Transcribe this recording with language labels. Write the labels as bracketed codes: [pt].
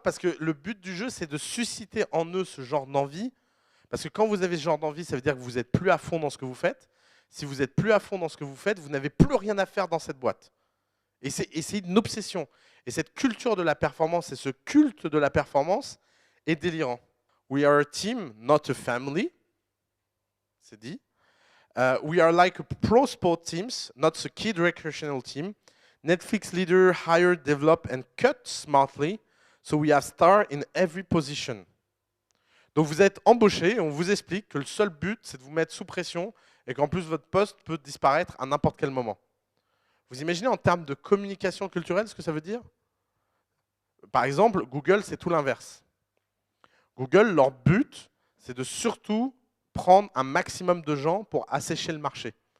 [fr] Parce que le but du jeu, c'est de susciter en eux ce genre d'envie. Parce que quand vous avez ce genre d'envie, ça veut dire que vous n'êtes plus à fond dans ce que vous faites. Si vous n'êtes plus à fond dans ce que vous faites, vous n'avez plus rien à faire dans cette boîte. Et c'est une obsession. Et cette culture de la performance et ce culte de la performance est délirant. [en] We are a team, not a family. [fr] C'est dit. [en] We are like a pro sport teams, not a kid recreational team. Netflix leader hire, develop and cut smartly, so we have stars in every position. [fr] Donc vous êtes embauché et on vous explique que le seul but, c'est de vous mettre sous pression et qu'en plus votre poste peut disparaître à n'importe quel moment. Vous imaginez en termes de communication culturelle ce que ça veut dire? Par exemple, Google, c'est tout l'inverse. Google, leur but, c'est de surtout prendre un maximum de gens pour assécher le marché.